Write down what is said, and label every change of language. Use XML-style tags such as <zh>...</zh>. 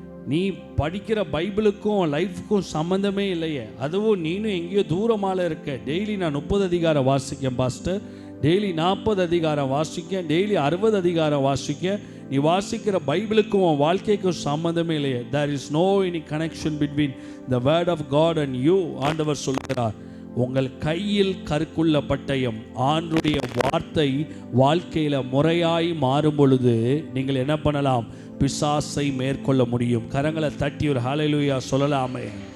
<ta>நீ படிக்கிற பைபிளுக்கும் லைஃப்க்கும் சம்மந்தமே இல்லையே. அதுவும் நீனும் எங்கேயோ தூரமாக இருக்க. டெய்லி நான் 30 அதிகாரம் வாசிக்கேன் பாஸ்டர், டெய்லி 40 அதிகாரம் வாசிக்கேன், டெய்லி 60 அதிகாரம் வாசிக்கேன். நீ வாசிக்கிற பைபிளுக்கும் உன் வாழ்க்கைக்கும் சம்மந்தமே இல்லையே.</ta> <en>there is no any connection between the word of God and you.</en> <ta>ஆண்டவர் சொல்கிறார், உங்கள் கையில் கருக்குள்ள பட்டயம், ஆண்டவருடைய வார்த்தை வாழ்க்கையில் முறையாய் மாறும் பொழுது நீங்கள் என்ன பண்ணலாம்? பிசாசை மேற்கொள்ள முடியும். கரங்களை தட்டி ஒரு ஹல்லேலூயா சொல்லலாமே.</ta>